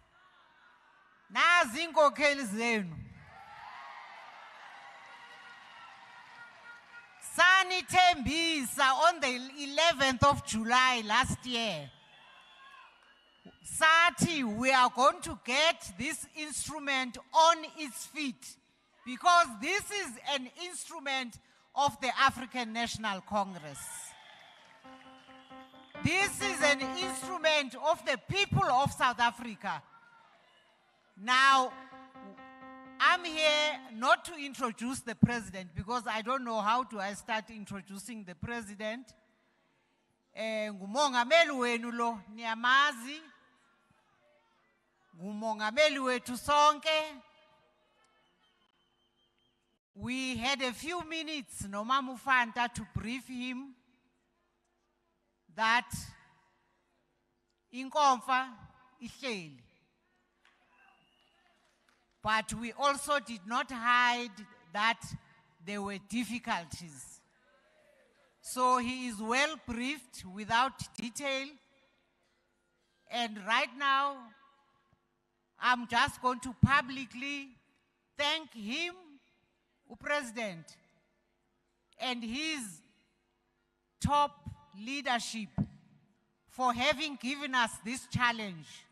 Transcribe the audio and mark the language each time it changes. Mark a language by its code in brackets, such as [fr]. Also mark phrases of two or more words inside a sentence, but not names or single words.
[xh] nazi inkokheli zenu sanithembisa [en] on the 11th of July last year sathi we are going to get this instrument on its feet, because this is an instrument of the African National Congress. This is an instrument of the people of South Africa. Now, I'm here not to introduce the president because I don't know how do I start introducing the president. [xh] Ngumongameli wenu lo niyamazi. Ngumongameli wethu sonke. [en] We had a few minutes noMama uFanta to brief him that [xh] inkomfa ihleli. [en] But we also did not hide that there were difficulties. So he is well briefed without detail. And right now, I'm just going to publicly thank him, the President, and his top leadership for having given us this challenge.